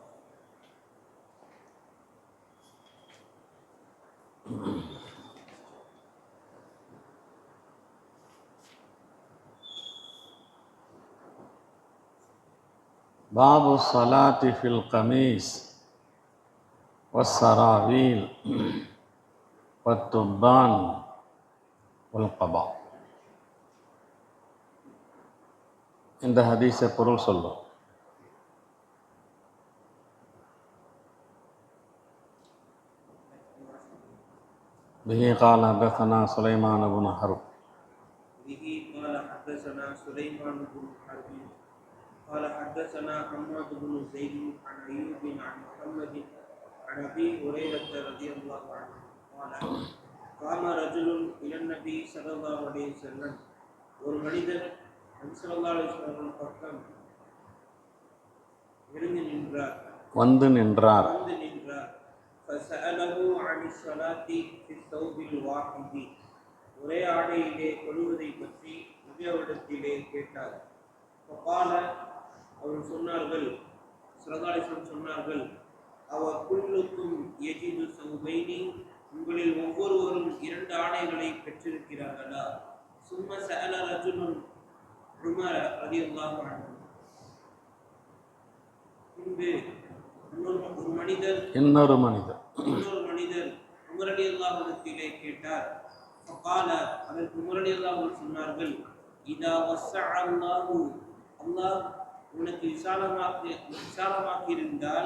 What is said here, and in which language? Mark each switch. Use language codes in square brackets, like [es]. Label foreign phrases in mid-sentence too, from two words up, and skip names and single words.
[ar] باب الصلاة في القميص والسراويل والتبان والقبا. [ta] இந்த ஹதீஸை பொருள் சொல்லும். [ar] به قال حدثنا سليمان بن حرب به قال حدثنا سليمان بن حرب قال حدثنا حماد بن زيد عن أيوب عن محمد عن أبي هريرة رضي الله عنه قال قام رجل إلى النبي صلى الله عليه وسلم. [ta] ஒரு மனிதர் நபி [ar] صلى الله عليه وسلم [ta] பக்கம் வந்து நின்றார். [ar] فسأله عن الصلاة في الثوب الواحد. [ta] ஒரே ஆடையிலே தொழுவதை பற்றி நபி அவரிடத்திலே கேட்டார். فقال அவர்கள் சொன்னார்கள், [ar] صلى الله عليه وسلم [ta] சொன்னார்கள், [ar] أو كلكم يجد ثوبين, [ta] உங்களில் ஒவ்வொருவரும் இரண்டு ஆடைகளை பெற்றிருக்கிறார்களா? [ar] ثم سأل رجل عمر رضي الله عنه. [ta] பின்பு இன்னொரு மனிதர் உமர் [ar] رضي الله عنه [ta] கேட்டார். فقال அதற்கு உமர் [ar] رضي الله عنه [ta] சொன்னார்கள், [ar] إذا وسع الله, [ta] அல்லாஹ் உனக்கு விசாலமாக்கி இருந்தால்,